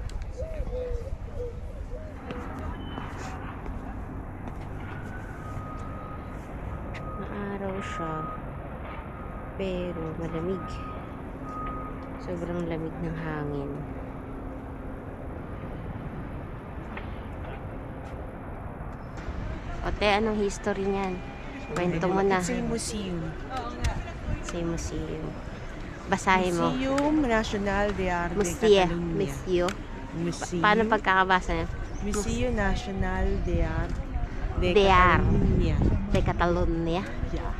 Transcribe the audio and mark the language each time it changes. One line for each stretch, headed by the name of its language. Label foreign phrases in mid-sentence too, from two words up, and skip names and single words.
Filipino: Maaraw siya. Pero malamig. Sobrang lamig ng hangin. Ote, anong history niyan? Kwento mo na.
English: It's a museum.
Filipino: Sa museum. Basahin mo. Museum Nacional de Arte Museo. Catalunya. Museo. Museum. Paano pagkakabasa niya? Museo Nacional de Arte De Arte. Catalunya. De Catalonia. Yeah.